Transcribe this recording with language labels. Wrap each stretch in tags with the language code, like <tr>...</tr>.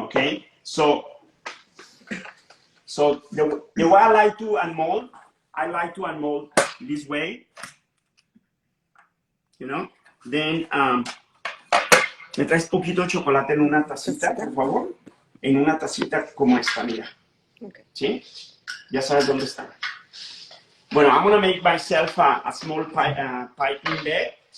<en>Okay, so the way I like to unmold this way, you know.</en> <es>Then me traes poquito de chocolate en una tacita, por favor, en una tacita como esta, mira.</es> <en>Okay.</en> <es>¿Sí? Ya sabes dónde está.</es> <en>Bueno, I'm gonna make myself a small piping bag.</en>